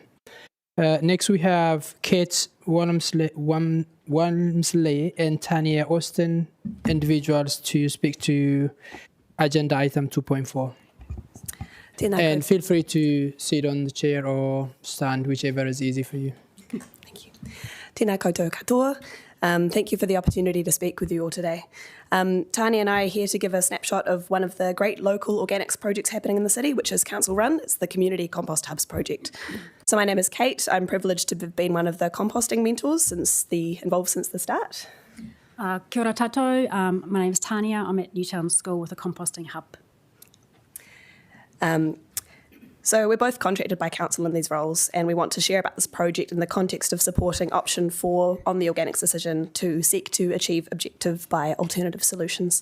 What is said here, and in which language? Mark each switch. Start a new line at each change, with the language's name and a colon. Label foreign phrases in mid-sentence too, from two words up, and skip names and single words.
English: Next, we have Kate Walmsley and Tanya Austin, individuals to speak to agenda item 2.4. And feel free to sit on the chair or stand, whichever is easy for you. Thank you.
Māori: Tēnā koutou katoa.
English: Thank you for the opportunity to speak with you all today. Tanya and I are here to give a snapshot of one of the great local organics projects happening in the city, which is council run. It's the Community Compost Hubs project. So my name is Kate. I'm privileged to have been one of the composting mentors involved since the start.
Māori: Kia ora tātou.
English: My name is Tanya. I'm at Newtown School with a composting hub. So we're both contracted by council in these roles, and we want to share about this project in the context of supporting option 4 on the organics decision to seek to achieve objective by alternative solutions.